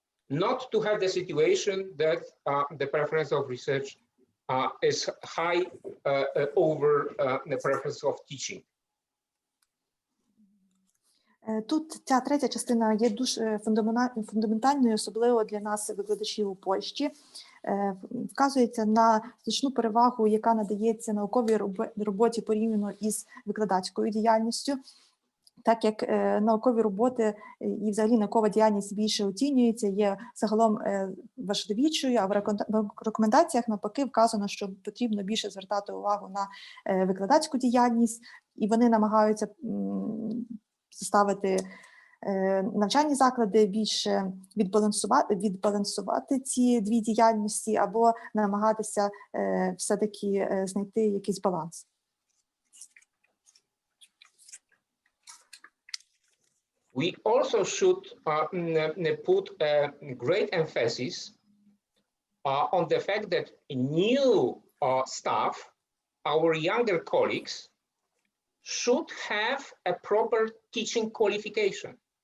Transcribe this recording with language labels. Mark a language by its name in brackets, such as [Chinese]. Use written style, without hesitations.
[English] Not to have the situation that the preference of research is high over the preference of teaching. [Ukrainian] Тут ця третя частина є дуже фундаментальною, особливо для нас, викладачів у Польщі. Вказується на значну перевагу, яка надається науковій роботі порівняно із викладацькою діяльністю, так як наукові роботи і взагалі наукова діяльність більше оцінюється, є загалом важливішою, а в рекомендаціях навпаки вказано, що потрібно більше звертати увагу на викладацьку діяльність, і вони намагаються ставити навчальні заклади більше відбалансувати ці дві діяльності або намагатися все-таки знайти якийсь баланс. [English] We also should put great emphasis on the fact that new staff, our younger colleagues, should have a proper teaching qualification.